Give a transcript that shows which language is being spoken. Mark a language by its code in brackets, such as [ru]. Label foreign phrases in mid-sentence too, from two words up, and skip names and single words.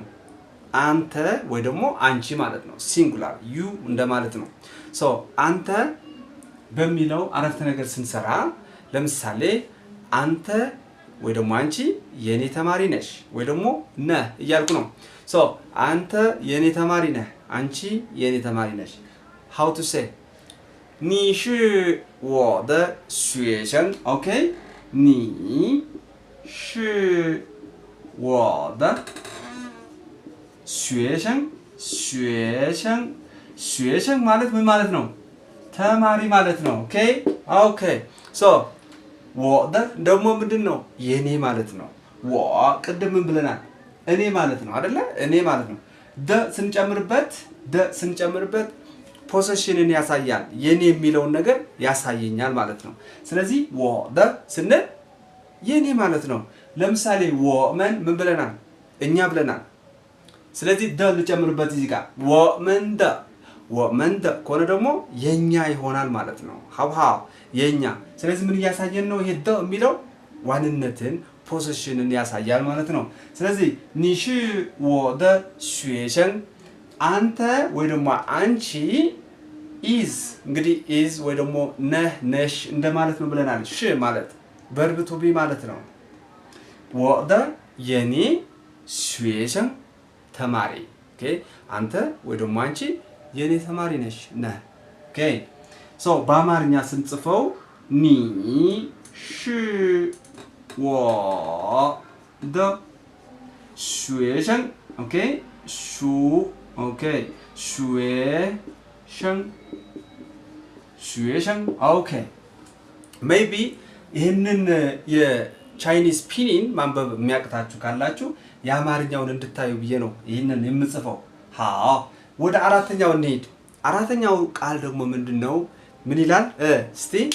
[am] አንተ ወይ ደግሞ አንቺ ማለት ነው። [en] singular you [am] እንደማለት ነው። አንተ በሚለው አረፍተ ነገር ስንሰራ ለምሳሌ አንተ ወይ ደግሞ አንቺ የኔ ተማሪ ነሽ ወይ ደግሞ ነህ እያልኩ ነው። አንተ የኔ ተማሪ ነህ፣ አንቺ የኔ ተማሪ ነሽ። [en] how to say [zh] 你是我的学生 [am] ኦኬ [zh] 你是我的学生 [am] ማለት ምን ማለት ነው? ተማሪ ማለት ነው። ኦኬ ወደ ደግሞ ምንድን ነው? የኔ ማለት ነው። ወ ቅድም ምን ብለናል? እኔ ማለት ነው አይደለ? እኔ ማለት ነው። ስንጨምርበት ፖሴሽንን ያሳያል። የኔ የሚለውን ነገር ያሳየኛል ማለት ነው። ስለዚህ ወደ ስንል የኔ ማለት ነው። ለምሳሌ ወመን ምን ብለናል? እኛ ብለናል። ስለዚህ ልጨምርበት እዚህ ጋር ወመንደ ከሆነ ደግሞ የኛ ይሆናል ማለት ነው። ሃው የኛ ስለዚህ ምን ያሳየን ነው ይሄ ደ የሚለው ዋንነትን ፖዚሽንን ያሳያል ማለት ነው ስለዚህ [zh] 你是我的学生 [am] አንተ ወይ ደግሞ አንቺ is እንግዲህ is ወይ ደግሞ ነህ ነሽ እንደማለት ነው ብለናል ሽ ማለት [en] verb to be [am] ማለት ነው [zh] 我的 [am] የኔ 学生 ተማሪ ኦኬ አንተ ወይ ደግሞ አንቺ የኔ ተማሪ ነሽ ነህ [en] okay so [am] በአማርኛ ስንጽፈው [zh] 你是我的学生 [am] ኦኬ ሹ ኦኬ 学生 ኦኬ ሜይቢ ይሄንን የቻይኒዝ ፒኒን ማንበብ የሚያቅታችሁ ካላችሁ የአማርኛውን እንድታዩ ብዬ ነው ይሄንን የምጽፈው ወደ አራተኛው እንሂድ አራተኛው ቃል ደግሞ ምንድነው ምን ይላል እስቲ